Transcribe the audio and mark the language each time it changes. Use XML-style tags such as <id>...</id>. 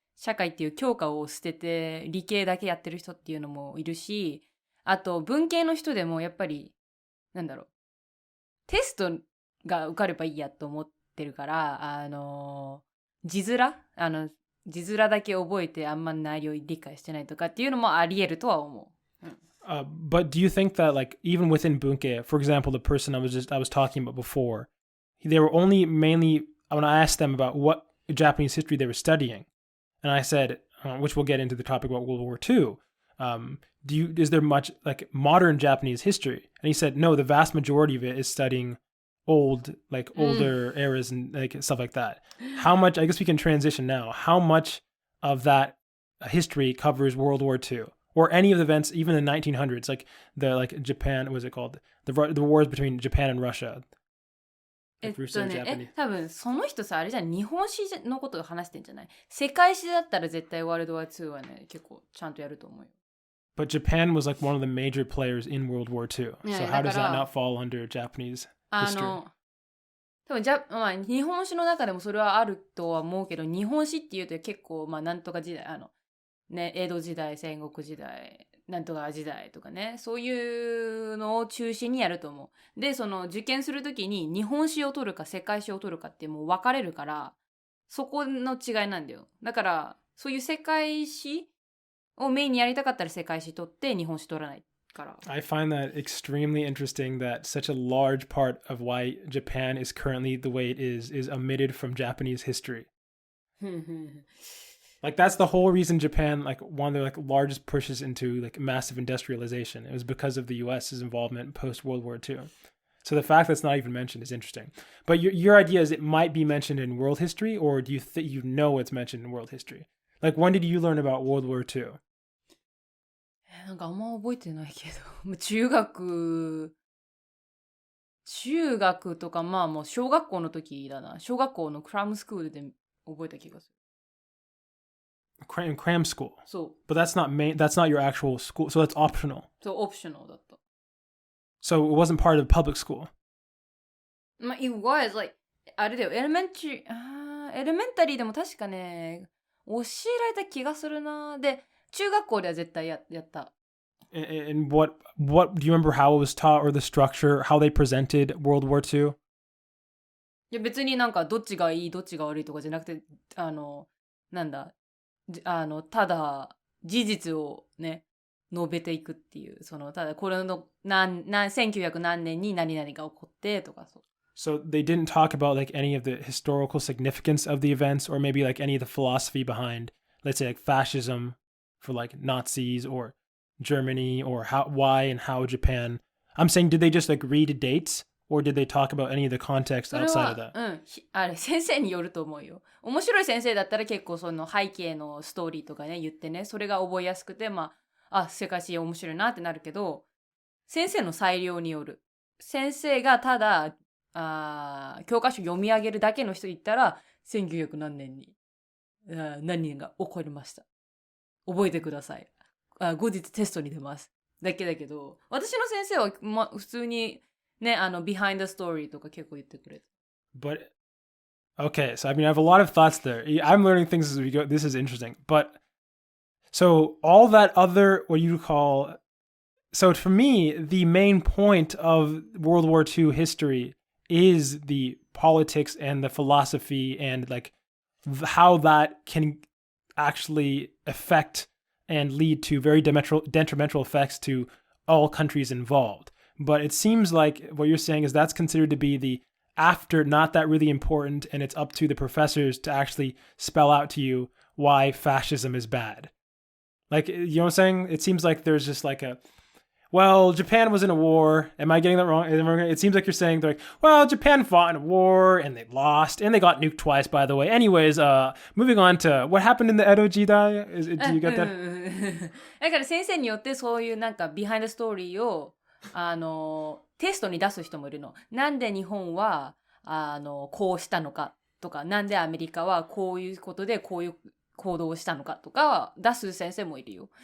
<ja>社会っていう教科を捨てて、理系だけやってる人っていうのもいるし、あと、文系の人でもやっぱり、テストが受かればいいやと思ってるから、字面だけ覚えてあんま内容理解してないとかっていうのもあり得るとは思う。</ja> <en>But do you think that like even within bunke, for example, the person I was talking about before, they were only mainly when I asked them about what Japanese history they were studying, and I said, which we'll get into the topic about World War II. Is there much like modern Japanese history? And he said, no, the vast majority of it is studying older eras and like stuff like that. How much? I guess we can transition now. How much of that history covers World War II? Or any of the events, even in the 1900s, like Japan, what was it called? The wars between Japan and Russia.</en> <ja>多分その人さ、あれじゃん、日本史のことを話してんじゃない？世界史だったら絶対ワールドワー2はね、結構ちゃんとやると思うよ。</ja> <en>But Japan was like one of the major players in World War II. So how does that not fall under Japanese history?</en> <ja>多分まあ、日本史の中でもそれはあるとは思うけど、日本史っていうと結構、まあ、なんとか時代、ね、江戸時代、戦国時代、なんとか時代とかね、そういうのを中心にやると思う。で、その受験するときに日本史を取るか世界史を取るかってもう分かれるから、そこの違いなんだよ。だから、そういう世界史をメインにやりたかったら世界史取って日本史取らないから。</ja> <en>I find that extremely interesting that such a large part of why Japan is currently the way it is omitted from Japanese history. Like that's the whole reason Japan, like one of their like largest pushes into like massive industrialization. It was because of the US's involvement post World War II. So the fact that's not even mentioned is interesting. But your idea is it might be mentioned in world history, or do you think you know it's mentioned in world history? Like when did you learn about World War II?</en> <ja>なんかあんま覚えてないけど、中学とかまあもう小学校の時だな。小学校のクラムスクールで覚えた気がする。</ja> <en>Cram school.</en> <ja>そう。</ja> <en>But that's not your actual school, so that's optional.</en> <ja>そう、オプショナルだった。</ja> <en>So it wasn't part of public school.</en> <ja>まあ、</ja> <en>it was like</en> <ja>あれだよ、エレメンタリーでも確かね、教えられた気がするな。で、中学校では絶対やった。</ja> <en>And what do you remember how it was taught or the structure, how they presented World War II?</en> <ja>いや別になんかどっちがいいどっちが悪いとかじゃなくて、なんだ、ただ事実をね述べていくっていう、ただこれの1900何年に何々が起こってとかそう。</ja> <en>So they didn't talk about like any of the historical significance of the events, or maybe like any of the philosophy behind, let's say like fascism for like Nazis or Germany, or why and how Japan. I'm saying, did they just like read dates, or did they talk about any of the context outside of that?</en> <ja>あれ先生によると思うよ。面白い先生だったら結構その背景のストーリーとかね言ってね、それが覚えやすくて、まあ世界史面白いなってなるけど、先生の裁量による。先生がただ教科書読み上げるだけの人言ったら1900何年に何が起こりました。覚えてください。後日テストに出ます。だけだけど、私の先生は、普通にね、</ja> <en>behind the story</en> <ja>とか結構言ってくれた。</ja> <en>But, okay, so I mean, I have a lot of thoughts there. I'm learning things as we go. This is interesting. But, so all that other, what you call, so for me, the main point of World War II history is the politics and the philosophy and like how that can actually affect and lead to very detrimental effects to all countries involved. But it seems like what you're saying is that's considered to be the after, not that really important, and it's up to the professors to actually spell out to you why fascism is bad. Like, you know what I'm saying? It seems like there's just like well, Japan was in a war. Am I getting that wrong? It seems like you're saying they're like, well, Japan fought in a war and they lost and they got nuked twice, by the way. Anyways, moving on to what happened in the Edo Jidai. Do you get that?</en> <ja>だから先生によってそういうなんかビハインドストーリーをテストに出す人もいるの。なんで日本はこうしたのかとか、なんでアメリカはこういうことでこういう行動をしたのかとか出す先生もいるよ。</ja>